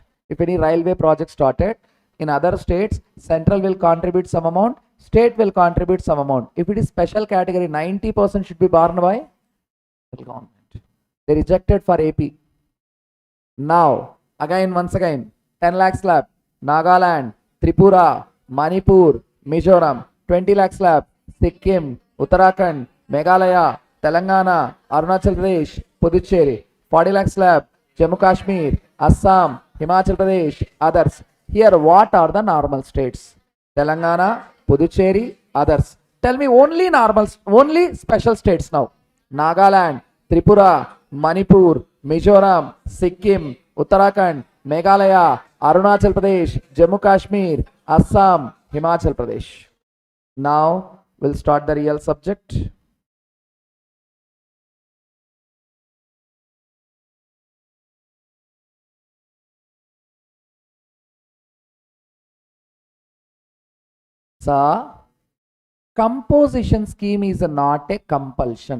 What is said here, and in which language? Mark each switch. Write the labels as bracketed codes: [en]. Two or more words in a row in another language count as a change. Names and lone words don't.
[en] If any railway project started in other states, central will contribute some amount, state will contribute some amount. If it is special category, 90% should be borne by central government. They rejected for AP. Now, again, once again, 10 lakh slab, Nagaland, Tripura, Manipur, Mizoram, 20 lakh slab, Sikkim, Uttarakhand, Meghalaya, Telangana, Arunachal Pradesh, Puducherry, 40 lakh slab, Jammu Kashmir, Assam, Himachal Pradesh, others. Here, what are the normal states? Telangana, Puducherry, others. Tell me only only special states now. Nagaland, Tripura, Manipur, Mizoram, Sikkim, Uttarakhand, Meghalaya, Arunachal Pradesh, Jammu Kashmir, Assam, Himachal Pradesh. Now we'll start the real subject. So, composition scheme is not a compulsion.